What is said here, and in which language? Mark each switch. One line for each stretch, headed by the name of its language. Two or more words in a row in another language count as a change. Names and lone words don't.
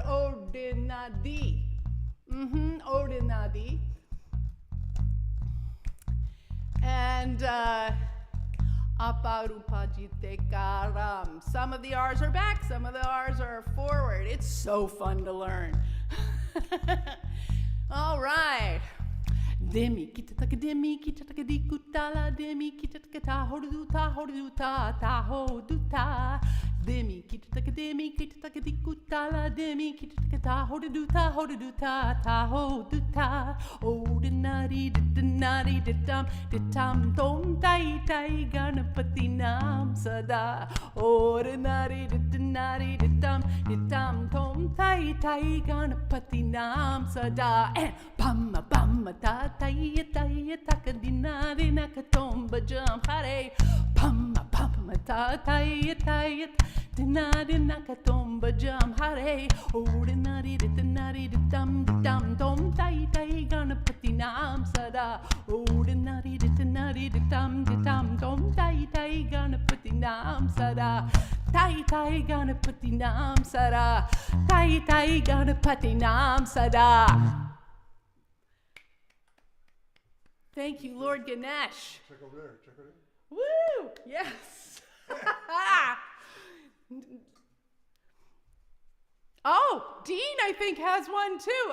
English: Ordinary. Ordinary. And aparupajitekaram. Some of the R's are back, some of the R's are forward. It's so fun to learn. All right. Demi kitataka demi kitataka dikutala demi kitataka tahoduta hoduta tahoduta demi kitataka dikutala demi kitataka tahoduta hoduta tahoduta ordinary dinari ditam tom tai tai ganapati nam sada ordinary dinari ditam tom tai tai ganapati nam sada and pamma pamma ta tai tai takadina dinakatomba jam hare pamma pamma ta tai tai dinakatomba jam hare ordinary ditam tom tai tai ganapati nam sada ordinary ditam tom tai tai ganapati nam sada tai tai ganapati nam sada tai tai ganapati nam sada. Thank you, Lord Ganesh. Check over there. Check over there. Woo! Yes. Oh, Dean, I think, has one too.